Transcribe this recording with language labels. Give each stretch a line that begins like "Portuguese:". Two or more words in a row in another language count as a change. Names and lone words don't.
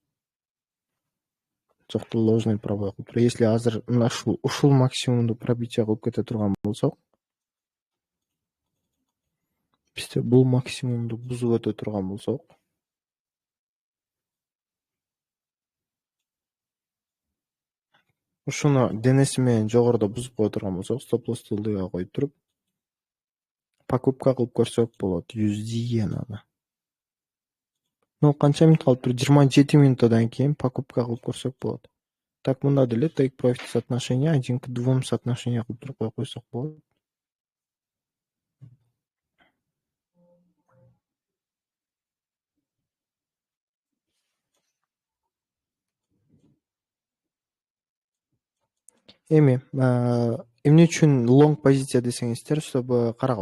Kyrgyz: Жокто
Russian: ложный пробой
Kyrgyz: кылып тур. Если азыр мына ушул максимумду пробитие кылып кете турган болсок, бизде бул максимумду бузуп өтө турган болсок, ушуну денеси менен жогоруда бузуп кое турган болсок, стоп-лоссду ылдыйга коюп туруп покупка кылып көрсөк болот USD иенаны. Ну, канча минут калыптыр? 27 минуттан кийин покупка кылып көрсөк болот. Так, мында деле
English: take profit
Russian: соотношение 1 к 2 соотношение
Kyrgyz: кылып туруп кое койсок болот. Эми, эмне үчүн лонг позиция десеңиздер, чтобы карагыла.